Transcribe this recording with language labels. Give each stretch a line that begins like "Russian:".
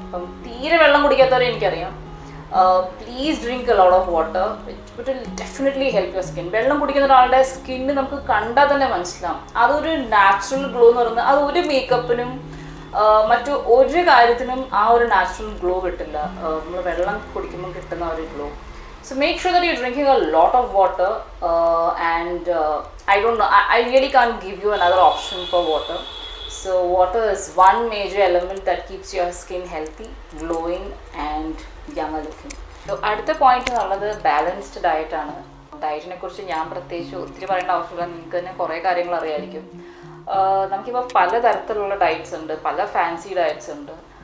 Malayalam: അപ്പം തീരെ വെള്ളം കുടിക്കാത്തവരെ എനിക്കറിയാം.
English: Please drink a lot of water. It will definitely help your skin.
Malayalam: വെള്ളം കുടിക്കുന്ന ഒരാളുടെ സ്കിന്ന് നമുക്ക് കണ്ടാൽ തന്നെ മനസ്സിലാവും. അതൊരു നാച്ചുറൽ ഗ്ലോ എന്ന് പറയുന്നത് അത് ഒരു മേക്കപ്പിനും മറ്റു ഒരു കാര്യത്തിനും ആ ഒരു നാച്ചുറൽ ഗ്ലോ കിട്ടില്ല, നമ്മൾ വെള്ളം കുടിക്കുമ്പോൾ കിട്ടുന്ന ഒരു glow.
English: So make sure that you're drinking a lot of water, and I don't know, I really can't give you another option for water. So water is one major element that keeps your skin healthy, glowing and younger looking.
Malayalam: So അടുത്ത point എന്നുള്ളത് balanced diet ആണ്. ഡയറ്റിനെ കുറിച്ച് ഞാൻ പ്രത്യേകിച്ച് ഒത്തിരി പറയേണ്ട ആവശ്യമില്ല, നിങ്ങൾക്ക് തന്നെ കുറേ കാര്യങ്ങൾ അറിയായിരിക്കും. നമുക്കിപ്പോൾ പലതരത്തിലുള്ള ഡയറ്റ്സ് ഉണ്ട്, പല ഫാൻസി ഡയറ്റ്സ് ഉണ്ട്.